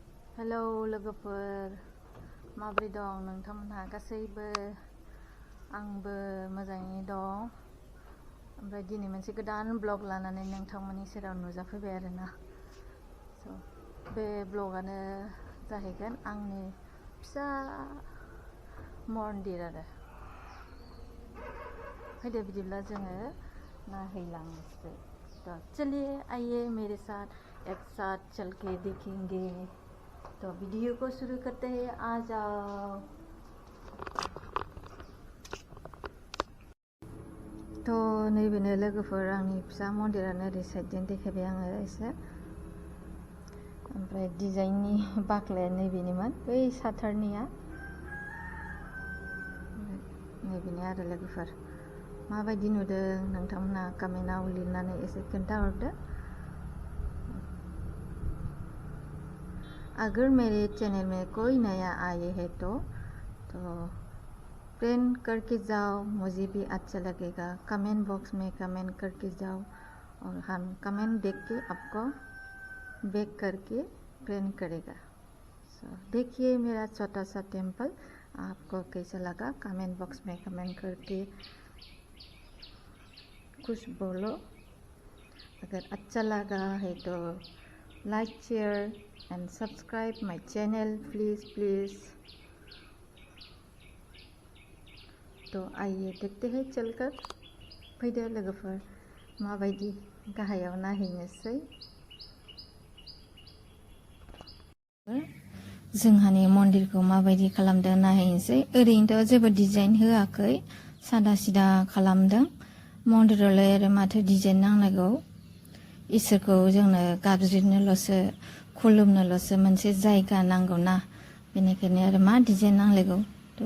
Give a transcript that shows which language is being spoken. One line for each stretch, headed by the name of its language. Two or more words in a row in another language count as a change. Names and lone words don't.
Bodo: हेलौ लोगोफोर माबोरै दं नोंथांमोनहा गासैबो आंबो मोजाङै दं ओमफ्राय दिनै मोनसे गोदान ब्लग लानानै नोंथांमोननि सेराव नुजाफैबाय आरोना बे ब्लगानो जाहैगोन आंनि फिसा मन्दिर आरो फैदो बिदिब्ला जोङो नायहैलांसै
Hindi: तो चलिए आइए मेरे साथ एक साथ चल के देखेंगे तो वीडियो को शुरू करते हैं आ जाओ
Bodo: तो नैबेनो लोगोफोर आंनि फिसा मन्दिरानो ओरै साइडजों देखायबाय आङो एसे ओमफ्राय डिजाइननि बाख्लाया नैबेनिमोन बै साथारनिया नैबेनो आरो लोगोफोर माबायदि नुदों नोंथांमोना कमेन्टआव लिरनानै एसे खोन्थाहरदो।
Hindi: अगर मेरे चैनल में कोई नया आए है तो फ्रेंड करके जाओ, मुझे भी अच्छा लगेगा।
English: comment box
Hindi: में कमेंट करके जाओ और हम कमेंट देख के आपको बैक करके फ्रेंड करेगा। देखिए मेरा छोटा सा टेम्पल आपको कैसा लगा
English: comment box
Hindi: में कमेंट करके कुछ बोलो। अगर अच्छा लगा है तो
English: like share and subscribe my channel please।
Hindi: तो आइए देखते हैं चलकर
Bodo: फैदो लोगोफोर माबायदि गाहायाव नायहैनोसै जोंहानि मन्दिरखौ माबायदि खालामदों नायहैनोसै। ओरैनोथ' जेबो डिजाइन होआखै सादा सिदा खालामदों मन्दिरावलाय आरो माथो डिजाइन नांनांगौ इसोरखौ जोंनो गाबज्रिनोल'सो खुलुमनोल'सो मोनसे जायगा नांगौ ना बेनिखायनो आरो मा डिजाइन नांलायगौ थ'